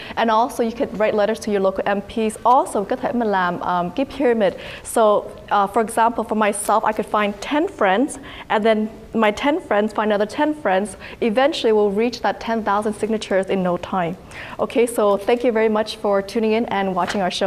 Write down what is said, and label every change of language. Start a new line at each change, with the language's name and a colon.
English: And also you can write letters to your local MPs.
Vietnamese: Also có thể mình làm cái pyramid.
English: So for example, for myself, I could find 10 friends, and then my 10 friends find another 10 friends. Eventually, we'll reach that 10,000 signatures in no time. Okay, so thank you very much for tuning in and watching our show.